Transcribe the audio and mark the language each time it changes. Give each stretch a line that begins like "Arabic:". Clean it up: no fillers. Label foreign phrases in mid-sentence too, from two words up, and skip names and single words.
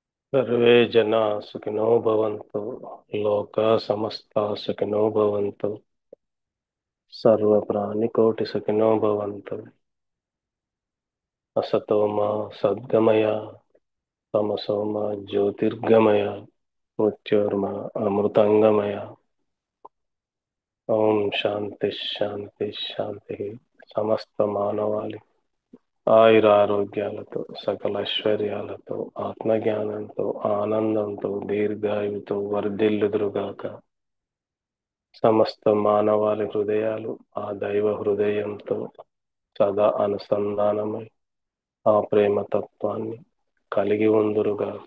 Sanskrit: सर्वे जना सुखिनो भवन्तु, लोका समस्ता सुखिनो भवन्तु, सर्वप्राणिकोटि सुखिनो भवन्तु, असतो मा सद्गमय, तमसो मा ज्योतिर्गमय, मृत्योर्मा अमृतंगमय। ओम शांति शांति शांति।
Telugu: సమస్త మానవాళి ఆయురారోగ్యాలతో సకల ఐశ్వర్యాలతో ఆత్మజ్ఞానంతో ఆనందంతో దీర్ఘాయువుతో వర్ధిల్లుదురుగాక. సమస్త మానవాళి హృదయాలు ఆ దైవ హృదయంతో సదా అనుసంధానమై ఆ ప్రేమ తత్వాన్ని కలిగి ఉందురుగాక.